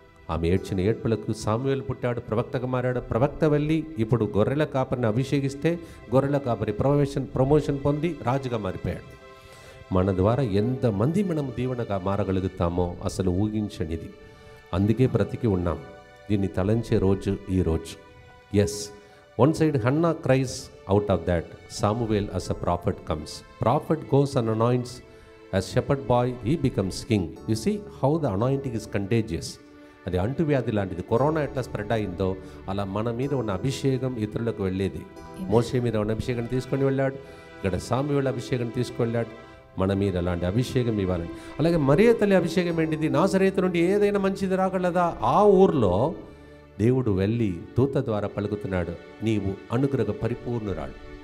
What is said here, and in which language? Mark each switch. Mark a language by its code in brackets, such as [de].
[te] ఆమె ఏడ్చిన ఏడ్పులకు సామువేలు పుట్టాడు, ప్రవక్తగా మారాడు. ప్రవక్త వెళ్ళి ఇప్పుడు గొర్రెల కాపరిని అభిషేకిస్తే గొర్రెల కాపరి ప్రమోషన్ పొంది రాజుగా మారిపోయాడు. మన ద్వారా ఎంతమంది మనం దీవెనగా మారగలుగుతామో అసలు ఊహించనిది. అందుకే బ్రతికి ఉన్నాం. దీన్ని తలంచే రోజు ఈ రోజు. [en] Yes, one side Hannah cries, out of that Samuel as a prophet comes. Prophet goes and anoints. As shepherd boy he becomes king. You see how the anointing is contagious. [te] అది అంటువ్యాధి లాంటిది. కరోనా ఎట్లా spread అయిందో అలా మన మీద ఉన్న అభిషేకం ఇతరులకు వెళ్ళేది. మోషే మీద ఉన్న అభిషేకం తీసుకొని వెళ్ళాడు, ఇక్కడ సాముయేలు అభిషేకం తీసుకెళ్ళాడు. మన మీద అలాంటి అభిషేకం ఇవ్వాలని. అలాగే మరియ తల్లి అభిషేకం ఏంటిది? నాజరేతు నుండి ఏదైనా మంచిది రాగలదా? ఆ ఊర్లో దేవుడు వెళ్ళి దూత ద్వారా పలుకుతున్నాడు, నీవు అనుగ్రహ పరిపూర్ణురాలు.